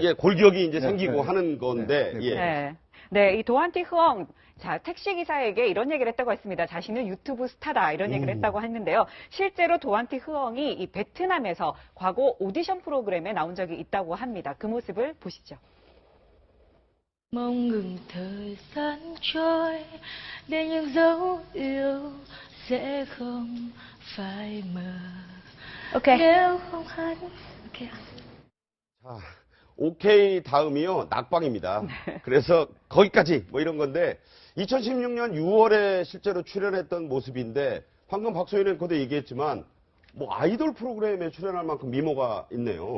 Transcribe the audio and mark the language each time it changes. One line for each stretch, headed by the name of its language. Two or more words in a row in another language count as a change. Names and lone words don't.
Korean: 이게 골격이 이제 네, 생기고 네. 하는 건데, 네, 네. 예. 네. 네, 이 도안티흥, 자, 택시기사에게 이런 얘기를 했다고 했습니다. 자신은 유튜브 스타다, 이런 얘기를 했다고 했는데요. 실제로 도안티흥이 이 베트남에서 과거 오디션 프로그램에 나온 적이 있다고 합니다. 그 모습을 보시죠.
Vietnamese: Mong ngừng thời gian trôi để những dấu yêu sẽ không phai mờ.
Korean: 오케이.
Vietnamese: Nếu không hát okay.
Korean: 자, 오케이 다음이요, 낙방입니다. 그래서 거기까지 뭐 이런 건데, 2016년 6월에 실제로 출연했던 모습인데, 방금 박소희는 그때 얘기했지만, 뭐 아이돌 프로그램에 출연할 만큼 미모가 있네요.